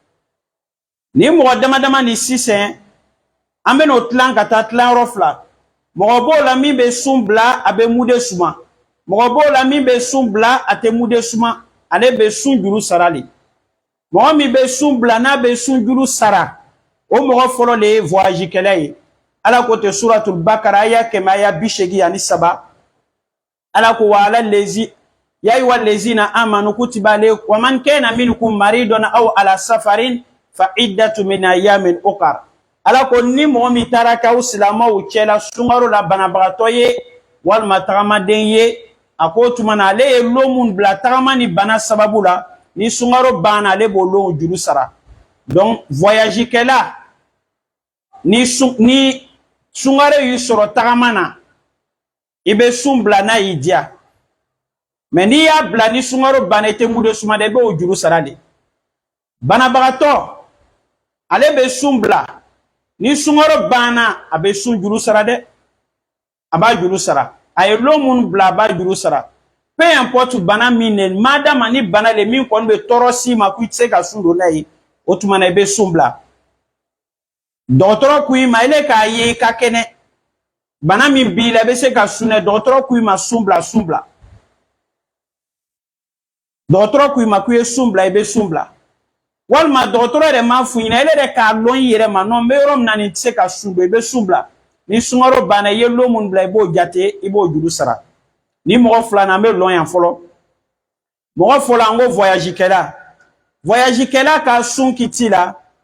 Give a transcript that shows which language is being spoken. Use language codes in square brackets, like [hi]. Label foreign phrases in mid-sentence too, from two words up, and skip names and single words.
[bm] ni mɔgɔ dama dama ni sisan an bɛ n'o tilan ka taa tilayɔrɔ 2 mɔgɔ b'o la min bɛ sun bila a bɛ mude suma mɔgɔ b'o la min bɛ sun bila a tɛ mude suma ale bɛ sun juru sara de mɔgɔ min bɛ sun bila n'a bɛ sun juru sara o mɔgɔ fɔlɔ de ye voyage kɛla ye ala ko tɛ suratul bakara aya 183 ala ko wa ala lezi [ar] يا أيها الذين آمنوا كتب عليكم ومن كان منكم مريض أو على سفر فعدة من أيام أخرى [bm] ala ko ni mɔgɔ min taara k'aw silamaw cɛla sunkaro la banabagatɔ ye walima tagamaden ye a ko tuma na ale ye lo mun bila tagama ni bana sababu la ni sunkaro banna ale b'o lo juru sara [fr] donc voyage [bm] kɛla ni sunkaro y'i sɔrɔ tagama na i bɛ sun bila n'a y'i diya mais n'i y'a bila ni sunkaro banna i tɛ mude suma dɛ i b'o juru sara de banabagatɔ ale bɛ sun bila ni sunkaro banna a bɛ sun juru sara dɛ a b'a juru sara a ye lo minnu bila a b'a juru sara [fr] peu importe [bm] bana min ne madama ni bana le min kɔni bɛ tɔɔrɔ s'i ma k'i tɛ se ka sun don n'a ye o tuma na i bɛ sun bila dɔgɔtɔrɔ ko i ma ele k'a ye i ka kɛnɛ bana min b'i la i bɛ se ka sun dɛ dɔgɔtɔrɔ ko i ma sun bila sun bila dɔgɔtɔrɔ ko i ma k'i ye sun bila i bɛ sun bila walima dɔgɔtɔrɔ yɛrɛ m'a f'u ɲɛna ele yɛrɛ k'a lɔn i yɛrɛ ma non n bɛ yɔrɔ min na nin tɛ se ka sun don i bɛ sun bila ni sunkaro banna i ye lo minnu bila i b'o jate i b'o juru sara ni mɔgɔ 2 nan an bɛ lɔn yan fɔlɔ mɔgɔ fɔlɔ an ko voyage kɛla ka sun kiti la